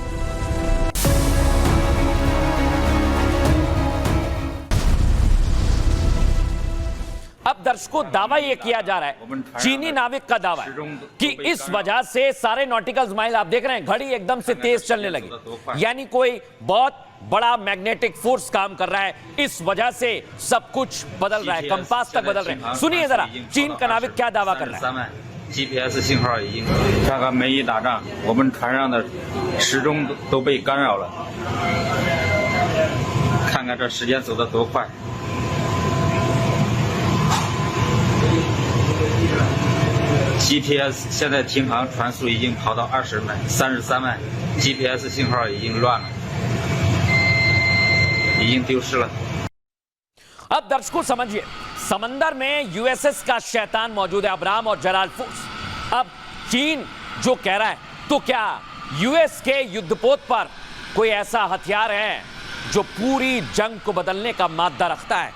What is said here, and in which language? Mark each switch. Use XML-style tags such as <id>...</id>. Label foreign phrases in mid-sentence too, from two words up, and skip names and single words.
<hi>अब दर्शकों, दावा यह किया जा रहा है, चीनी नाविक का दावा है कि इस वजह से सारे</hi> <en>nautical mile,</en> <hi>आप देख रहे हैं घड़ी एकदम से तेज चलने लगी, यानी कोई बहुत बड़ा</hi> <en>magnetic force</en> <hi>काम कर रहा है, इस वजह से सब कुछ बदल रहा है, कंपास तक बदल रहे हैं। सुनिए जरा चीन का नाविक क्या दावा कर रहा है।</hi> <zh>GPS 信号已经，看看美伊打仗，我们船上的时钟都被干扰了。看看这时间走得多快。GPS 现在停航，船速已经跑到33迈 ，GPS 信号已经乱了，已经丢失了。</zh> <hi>अब दर्शकों समझिए, समंदर में यूएसएस का शैतान मौजूद है, अब्राम और जराल्ड फोर्स। अब चीन जो कह रहा है, तो क्या यूएस के युद्धपोत पर कोई ऐसा हथियार है जो पूरी जंग को बदलने का मादा रखता है?</hi>